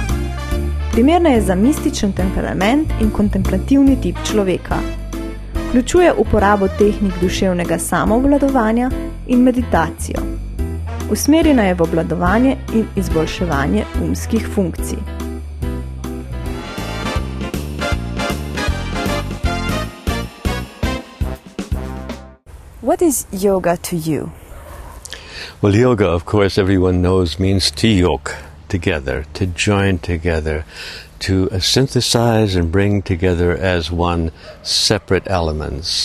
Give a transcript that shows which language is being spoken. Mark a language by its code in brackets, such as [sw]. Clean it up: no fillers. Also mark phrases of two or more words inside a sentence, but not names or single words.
[sl] Primerna je za mističen temperament in kontemplativni tip človeka. Vključuje uporabo tehnik duševnega samoobvladovanja in meditacijo. Usmerjena je v obvladovanje in izboljševanje umskih funkcij. [en] What is yoga to you? Well, yoga, of course, everyone knows means to yoke together, to join together, to synthesize and bring together as one separate elements.